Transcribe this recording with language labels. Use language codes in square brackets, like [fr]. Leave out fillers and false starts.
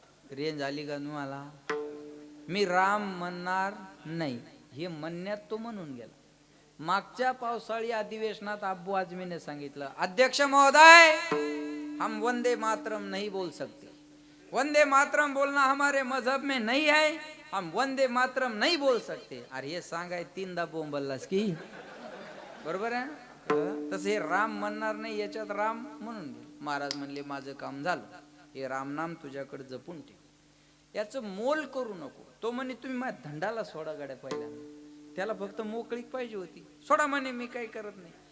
[mr] Range आली का तुम्हाला. मी राम म्हणणार नाही हे म्हणण्यात तो म्हणून गेला. मागच्या पावसाळी अधिवेशनात अब्बू आजमीने सांगितलं अध्यक्ष महोदय [hi] हम वंदे मातरम नहीं बोल सकते. वंदे मातरम बोलना हमारे मजहब में नहीं है, हम वंदे मातरम नहीं बोल सकते. [mr] अरे हे सांगाय तीनदा बोंबललास की, बरोबर आहे. तसं हे राम म्हणणार नाही, याच्यात राम म्हणून घे. महाराज म्हणले माझं काम झालं, हे रामनाम तुझ्याकडे जपून ठेव, याचं मोल करू नको. तो म्हणे तुम्ही माझ्या धंडाला सोडा गाड्या पहिल्यांदा, त्याला फक्त मोकळीक पाहिजे होती, सोडा म्हणे मी काही करत नाही.